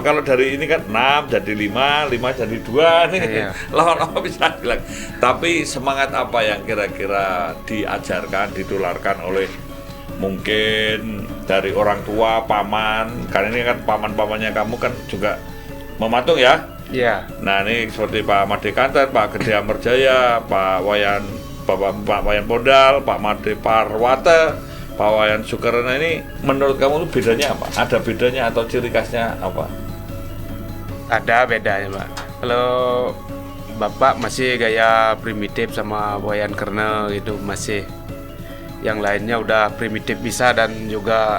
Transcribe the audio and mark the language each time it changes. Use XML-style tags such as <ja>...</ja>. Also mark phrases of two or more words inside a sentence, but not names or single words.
<id>Kalau dari ini kan 6 jadi 5, 5 jadi 2 nih. Iya. Lama-lama bisa hilang. Tapi semangat apa yang kira-kira diajarkan, ditularkan oleh mungkin dari orang tua, paman? Karena ini kan paman-pamannya kamu kan juga mematung ya. Iya. Nah, ini seperti Pak Made Kanten, Pak Gede Amerjaya, Pak Wayan Podal, Pak Made Parwata, Pak Wayan Sukarna. Ini menurut kamu itu bedanya apa? Ada bedanya atau ciri khasnya apa? Ada bedanya, Pak. Kalau Bapak masih gaya primitif sama Wayan Kernel gitu masih. Yang lainnya udah primitif bisa dan juga</id>